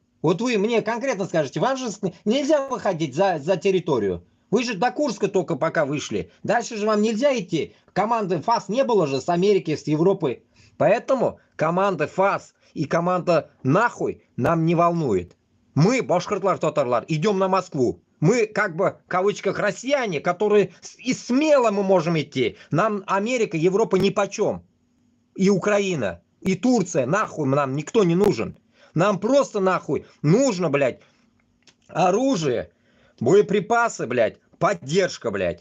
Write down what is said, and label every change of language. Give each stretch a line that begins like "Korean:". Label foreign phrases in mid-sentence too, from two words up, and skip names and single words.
Russian: Вот вы мне конкретно скажете, вам же нельзя выходить за территорию. Вы же до Курска только пока вышли. Дальше же вам нельзя идти. Команды ФАС не было же с Америки, с Европы. Поэтому команда ФАС и команда нахуй нам не волнует. Мы,
Tatar: башкиртлар, татарлар,
Russian: идем на Москву. Мы, как бы, в кавычках, россияне, которые и смело мы можем идти. Нам Америка, Европа нипочем. И Украина, и Турция, нахуй нам никто не нужен. Нам просто нахуй нужно, блядь, оружие, боеприпасы, блядь, поддержка, блядь.